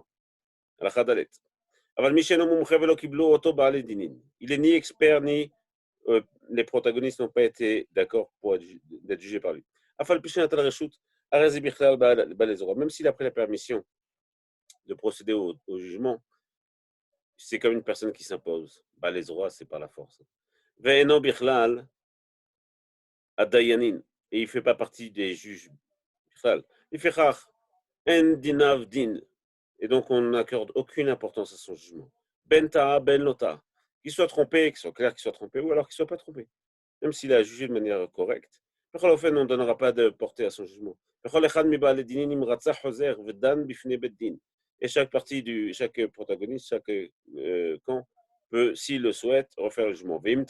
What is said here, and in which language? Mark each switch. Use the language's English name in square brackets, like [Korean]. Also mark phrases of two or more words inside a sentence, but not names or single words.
[French] Il est ni expert, ni les protagonistes n'ont pas été d'accord pour d'être jugés par lui. Même s'il a pris la permission de procéder au jugement, c'est comme une personne qui s'impose. Les rois, c'est par la force. [Hebrew] ואינו בכלל הדיינים. [French] Et il ne fait pas partie des juges. Il fait rare. [Hebrew] אין דיניו דין. [French] Et donc, on n'accorde aucune importance à son jugement. [Hebrew] בין טעה, בין לא טעה. [French] Qu'il soit trompé, qu'il soit clair qu'il soit trompé, ou alors qu'il ne soit pas trompé. Même s'il a jugé de manière correcte. On ne donnera pas de portée à son jugement. Et chaque partie, chaque protagoniste, chaque camp peut, s'il le souhaite, refaire le jugement.